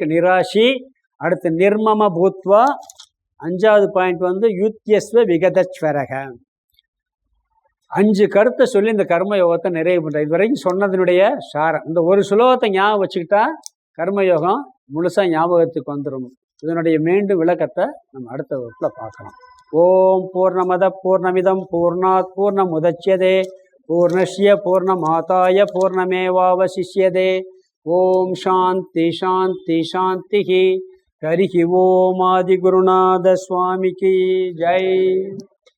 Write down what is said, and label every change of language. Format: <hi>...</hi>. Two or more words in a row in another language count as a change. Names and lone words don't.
<ta>நிராசி, அடுத்து</ta> <sa>निर्मम भूत्वा,</sa> <ta>5வது பாயிண்ட்</ta> <sa>युध्यस्व विगतज्वरः.</sa> <ta>5 கருத்தை சொல்லி இந்த கர்ம யோகத்தை நிறைவு பண்ற. இது வரைக்கும் சொன்னதனுடைய சாரம். இந்த ஒரு சுலோகத்தை ஞாபகம் வச்சுக்கிட்டா கர்மயோகம் முழுசா ஞாபகத்துக்கு வந்துடும். இதனுடைய மீண்டும் விளக்கத்தை நம்ம அடுத்த வகுப்புல பார்க்கலாம்.</ta> <sa>ओम् पूर्णमद पूर्णमिदं पूर्णात् पूर्णमुदच्यते पूर्णस्य पूर्णमादाय पूर्णमेवावशिष्यते. ओम् शान्ति शान्ति शान्ति. हरिः ओम्</sa> <ta>ஆதிகுருநாத சுவாமிக்கு ஜெய்.</ta>